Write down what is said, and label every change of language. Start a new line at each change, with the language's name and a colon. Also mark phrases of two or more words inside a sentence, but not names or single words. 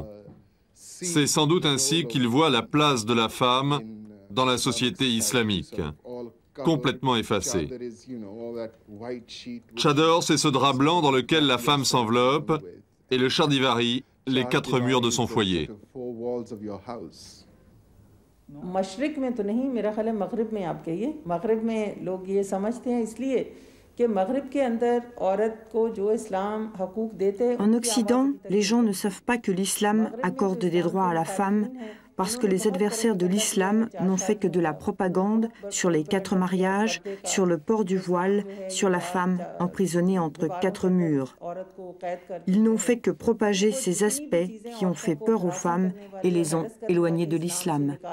French: C'est sans doute ainsi qu'il voit la place de la femme dans la société islamique, complètement effacée. Tchador, c'est ce drap blanc dans lequel la femme s'enveloppe, et le chardivari, les quatre murs de son foyer.
Urdu: مشرق میں تو نہیں، میرا خیال ہے مغرب میں آپ کہیے. مغرب میں لوگ یہ سمجھتے ہیں اس لیے کہ مغرب کے اندر عورت کو جو اسلام حقوق دیتے ہیں.
French: En Occident, les gens ne savent pas que l'islam accorde des droits à la femme parce que les adversaires de l'islam n'ont fait que de la propagande sur les 4 mariages, sur le port du voile, sur la femme emprisonnée entre 4 murs. Ils n'ont fait que propager ces aspects qui ont fait peur aux femmes et les ont éloignées de l'islam.